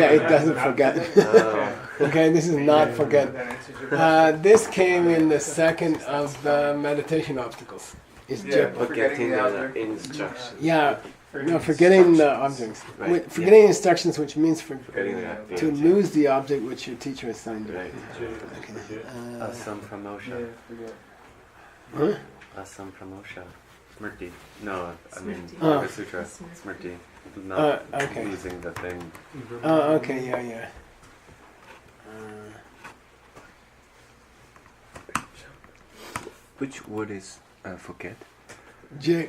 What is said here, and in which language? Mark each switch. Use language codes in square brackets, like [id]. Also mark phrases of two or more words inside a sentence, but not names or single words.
[en] Yeah, it doesn't forget. Okay, this is not forget. This came in the second of the meditation obstacles. It's Yeah, jepa. Forgetting the the object. instructions. Yeah, no, forgetting the objects. Right, Wait, forgetting instructions, which means Forgetting the to lose the object which your teacher assigned you. Right. Asam Pramosha. Huh? Asam Pramosha. Smrti. No, I mean, Smrti. Oh. Yoga Sutra. Smrti. Not Okay. losing the thing. Oh, okay, yeah. Which word is forget? J.